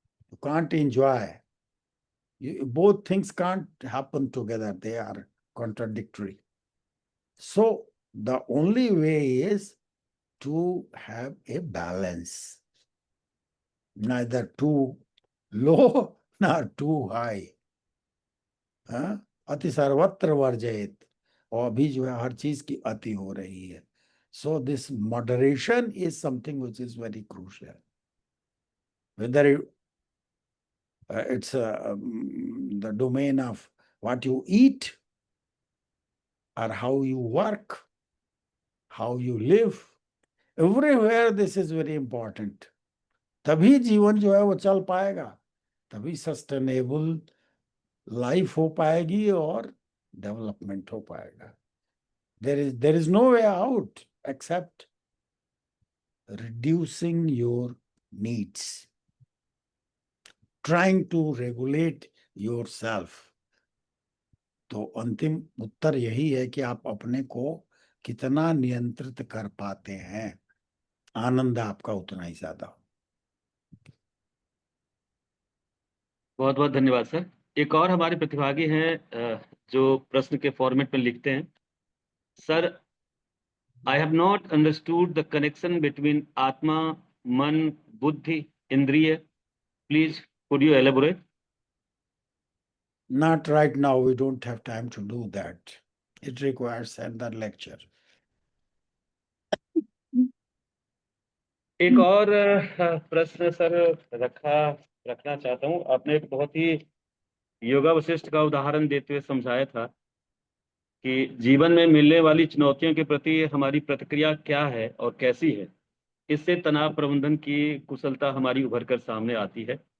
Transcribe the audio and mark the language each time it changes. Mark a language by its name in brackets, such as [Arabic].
[English] You can't enjoy. Both things can't happen together. They are contradictory. So the only way is to have a balance, neither too low nor too high. हाँ? [Sanskrit] अति सर्वत्र वर्जयेत, [Hindi] और अभी जो है हर चीज की अति हो रही है. [English] So this moderation is something which is very crucial. Whether it's the domain of what you eat, or how you work, how you live, everywhere this is very important. [Hindi] तभी जीवन जो है वो चल पाएगा, तभी सस्टेनेबल लाइफ हो पाएगी और डेवलपमेंट हो पाएगा. [English] There is no way out except reducing your needs, trying to regulate yourself. [Hindi] तो अंतिम उत्तर यही है कि आप अपने को कितना नियंत्रित कर पाते हैं, आनंद आपका उतना ही ज्यादा. बहुत बहुत धन्यवाद सर। एक और हमारे प्रतिभागी हैं, जो प्रश्न के फॉर्मेट में लिखते हैं, sir, [English] I have not understood the connection between [Hindi] आत्मा, मन, बुद्धि, इंद्रिय, [English] Please could you elaborate? Not right now, we don't have time to do that. It requires another lecture. [Hindi] एक और प्रश्न सर रखना चाहता हूँ। आपने एक बहुत ही योगा वशिष्ठ का उदाहरण देते हुए समझाया था कि जीवन में मिलने वाली चुनौतियों के प्रति हमारी प्रतिक्रिया क्या है और कैसी है, इससे तनाव प्रबंधन की कुशलता हमारी उभर कर सामने आती है।